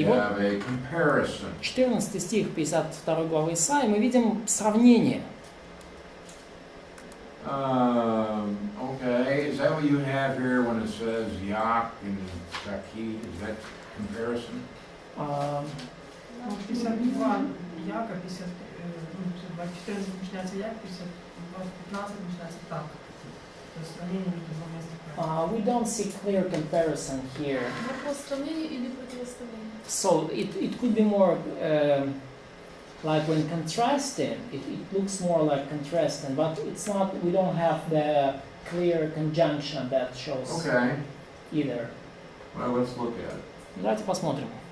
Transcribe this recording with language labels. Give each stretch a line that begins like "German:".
Russian: И вот-
English: have a comparison.
Russian: 14 стих 52 главы Исаии мы видим сравнение.
English: Okay, is that what you have here when it says Yak and Saki? Is that comparison?
Russian: А, 52 Яка, 50, 14 начинается Як, 52, 15 начинается Так. То есть сравнение между двумя стихами.
English: we don't see clear comparison here.
Russian: Вопрос сравнения или противостояния?
English: So it could be more like when contrasting, it looks more like contrasting, but it's not, we don't have the clear conjunction that shows Okay, either. well, let's look at it.
Russian: Давайте посмотрим.